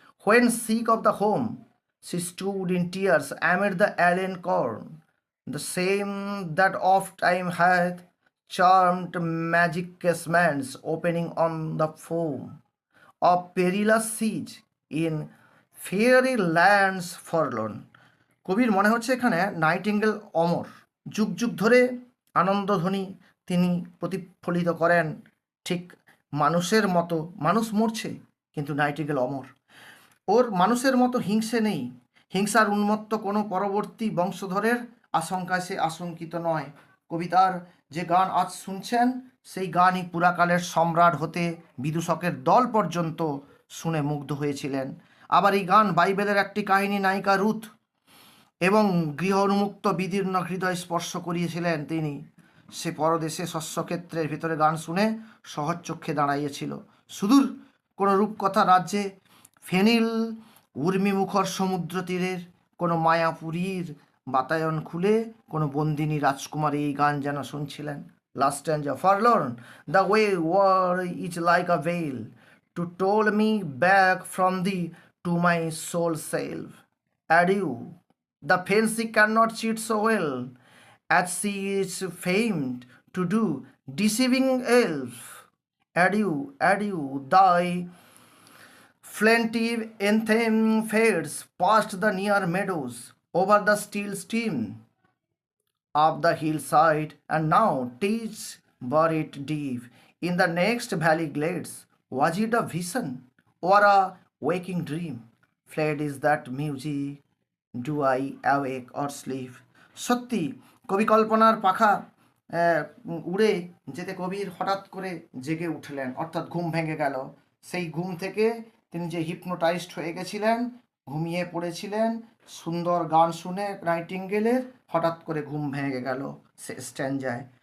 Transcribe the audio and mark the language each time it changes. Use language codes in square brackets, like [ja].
[en] When sick of the home, she stood in tears amid the alien corn, the same that oft time hath charmed magic casements opening on the foam of perilous siege in fairy lands forlorn. [bn] কবির মনে হচ্ছে এখানে nightingale অমর, যুগ যুগ ধরে আনন্দধ্বনি তিনি প্রতিফলিত করেন। ঠিক মানুষের মতো, মানুষ মরছে কিন্তু নাইটিঙ্গেল অমর। ওর মানুষের মতো হিংসে নেই, হিংসার উন্মত্ত কোনো পরবর্তী বংশধরের আশঙ্কায় সে আশঙ্কিত নয়। কবিতার যে গান আজ শুনছেন, সেই গানই পুরাকালের সম্রাট হতে বিদূষকের দল পর্যন্ত শুনে মুগ্ধ হয়েছিলেন। আবার এই গান বাইবেলের একটি কাহিনী নায়িকা রুথ এবং গৃহ উন্মুক্ত বিদীর্ণ হৃদয় স্পর্শ করিয়েছিলেন তিনি। সে পরদেশে শস্যক্ষেত্রের ভিতরে গান শুনে সহজ চক্ষে দাঁড়াইয়েছিল। সুদূর কোনো রূপকথা রাজ্যে ফেনিল উর্মিমুখর সমুদ্র তীরের কোনো মায়াপুরীর বাতায়ন খুলে কোনো বন্দিনী রাজকুমারী এই গান যেন শুনছিলেন। [en] Last stanza, forlorn the very word is like a bell to toll me back from thee to my sole self. Adieu, the fancy cannot cheat so well as she is famed to do, deceiving elf. Adieu, adieu, thy plaintive anthem fades past the near meadows, over the still stream of the hillside, and now 'tis buried deep in the next valley glades. Was it a vision or a waking dream? Fled is that music, do I awake or sleep? [bn] সত্যি কবি কল্পনার পাখা উড়ে যেতে কবির হঠাৎ করে জেগে উঠলেন, অর্থাৎ ঘুম ভেঙে গেল। সেই ঘুম থেকে তিনি যে হিপনোটাইজড হয়ে গেছিলেন, ঘুমিয়ে পড়েছিলেন, সুন্দর গান শুনে নাইটিঙ্গেলের, হঠাৎ করে ঘুম ভেঙে গেল সে স্ট্যাঞ্জায়।